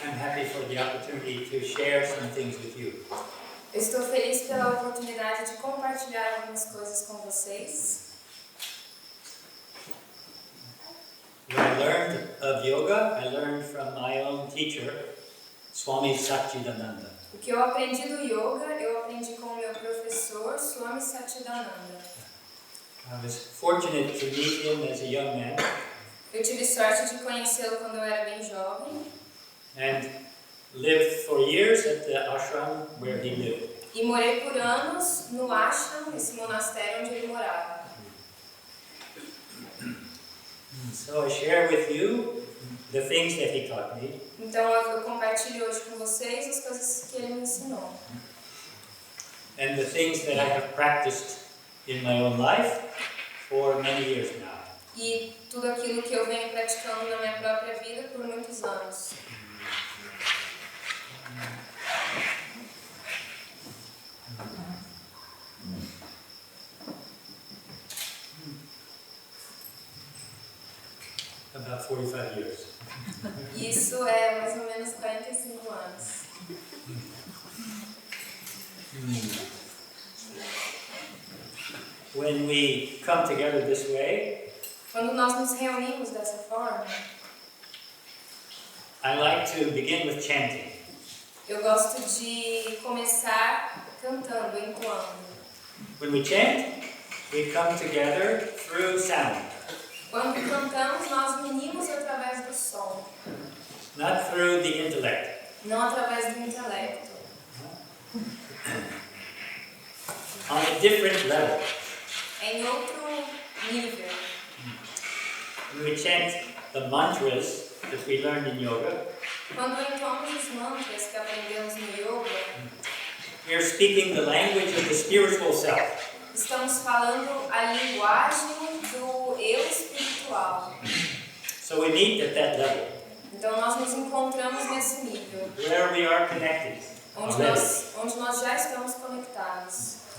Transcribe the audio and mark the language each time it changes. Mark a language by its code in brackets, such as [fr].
[en] To share some things with you. [pt] Eu estou feliz pela oportunidade de compartilhar algumas coisas com vocês. [en] When I learned of yoga, I learned from my own teacher, Swami Satchidananda. [pt] O que eu aprendi do yoga, eu aprendi com o meu professor, Swami Satchidananda. [en] I was fortunate to meet him as a young man. [pt] Eu tive sorte de conhecê-lo quando eu era bem jovem. [en] And lived for years at the ashram where he lived. [pt] E morei por anos no ashram, esse monastério onde ele morava. [en] So I share with you the things that he taught me. [pt] Então eu compartilho hoje com vocês as coisas que ele me ensinou. [en] And the things that I have practiced in my own life for many years now. [pt] E tudo aquilo que eu venho praticando na minha própria vida por muitos anos. [en] About 45 years. [pt] Isso é mais ou menos 45 anos. [en] When we come together this way, [pt] quando nós nos reunimos dessa forma, [en] I like to begin with chanting. [pt] Eu gosto de começar cantando, entoando. [en] When we chant, we come together through sound. [pt] Quando cantamos, nós unimos através do som. [en] Not through the intellect. [pt] Não através do intelecto. [en] On a different level. [pt] Em outro nível. [en] When we chant the mantras that we learned in yoga, [pt] quando entoamos os mantras que aprendemos no yoga, [en] we are speaking the language of the spiritual self. [pt] Estamos falando a linguagem do eu espiritual. [en] So we meet at that level. [pt] Então nós nos encontramos nesse nível, [en] where we are connected. [pt] onde nós já estamos conectados.